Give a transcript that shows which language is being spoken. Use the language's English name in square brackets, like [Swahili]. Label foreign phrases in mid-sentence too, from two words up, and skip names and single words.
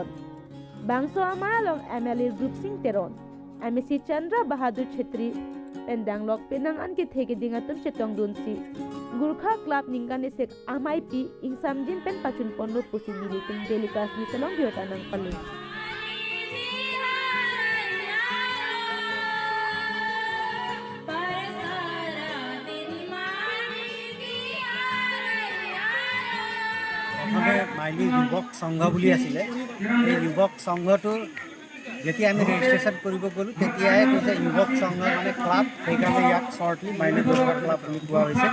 [Karbi] Bangso ama along MLA Group Singh Teron MSC Chandra Bahadur Chhetri pendang lok penang an ki theke dingatum chetong dunsi Gurkha Club ningkan isek amai pi ingsamjin pen pachun ponlo pusi militing delikas ni selong biotanang paling. [Assamese] মাইলি যুৱক সংঘ বুলি আছিলে। এই যুৱক সংঘটো যেতিয়া আমি ৰেজিষ্ট্ৰেশ্যন কৰিব গ'লোঁ তেতিয়াই কৈছে যুৱক সংঘ মানে ক্লাব, সেইকাৰণে ইয়াক শ্বৰ্টলি মাইলি গৰখা ক্লাব বুলি কোৱা হৈছে।